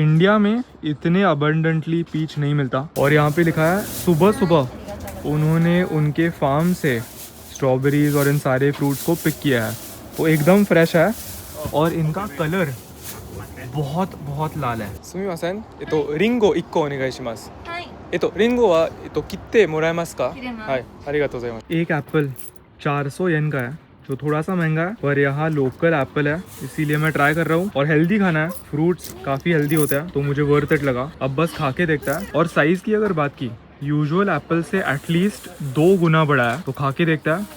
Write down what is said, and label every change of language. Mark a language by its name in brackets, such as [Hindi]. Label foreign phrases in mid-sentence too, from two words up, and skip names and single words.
[Hindi] इंडिया में इतने अबंडेंटली पीच नहीं मिलता। और यहाँ पे लिखा है सुबह सुबह उन्होंने उनके फार्म से स्ट्रॉबेरीज और इन सारे फ्रूट्स को पिक किया है, तो एकदम फ्रेश है और इनका कलर बहुत बहुत लाल है। [Japanese] すみません、りんご 1個お願いします。はい。 तो りんごは तो कितने もらいますか किरेमा। はい ありがとうございます. [Hindi] एक एप्पल 400 येन का है जो थोड़ा सा महंगा है, पर यहाँ लोकल एप्पल है इसीलिए मैं ट्राई कर रहा हूँ। और हेल्दी खाना है, फ्रूट्स काफी हेल्दी होते हैं तो मुझे [English] worth it [Hindi] लगा। अब बस खा के देखता है। और साइज की अगर बात की, [English] usual apple [Hindi] से एटलीस्ट 2 गुना बड़ा है, तो खा के देखता है।